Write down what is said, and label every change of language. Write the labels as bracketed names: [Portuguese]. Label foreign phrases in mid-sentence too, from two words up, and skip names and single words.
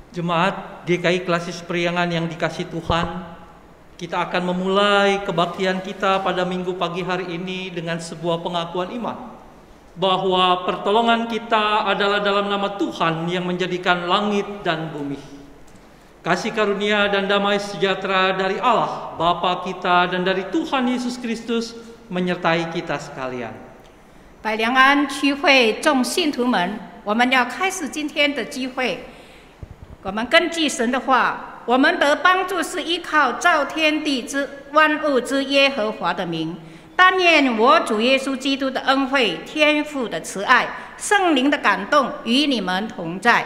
[Indonesian] Jemaat GKI Klasis Priangan yang dikasih Tuhan, kita akan memulai kebaktian kita pada minggu pagi hari ini dengan sebuah pengakuan iman bahwa pertolongan kita adalah dalam nama Tuhan yang menjadikan langit dan bumi. Kasih karunia dan damai sejahtera dari Allah Bapa kita dan dari Tuhan Yesus Kristus menyertai kita sekalian. [Chinese] 百良安区会众信徒们，我们要开始今天的聚会。我们根据神的话，我们得帮助是依靠造天地之万物之耶和华的名。但愿我主耶稣基督的恩惠、天父的慈爱、圣灵的感动与你们同在。